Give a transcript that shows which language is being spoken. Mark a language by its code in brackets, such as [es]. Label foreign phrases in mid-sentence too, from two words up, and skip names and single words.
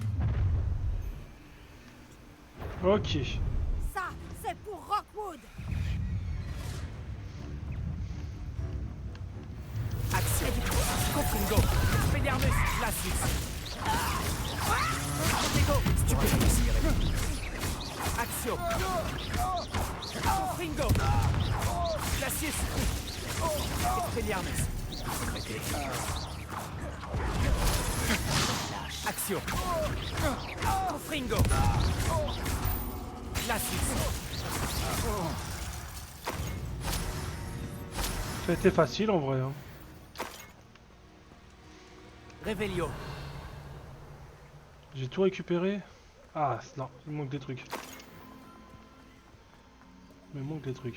[fr] Ok. Ça, c'est pour Rockwood. Action. Confringo. Expelliarmus. Glacius. Protego. Stupéfix. Action. Confringo. Glacius. Expelliarmus. Action. Confringo. Glacius. Ça a été facile en vrai. Hein. Revelio. J'ai tout récupéré. Ah non, il me manque des trucs. Il me manque des trucs.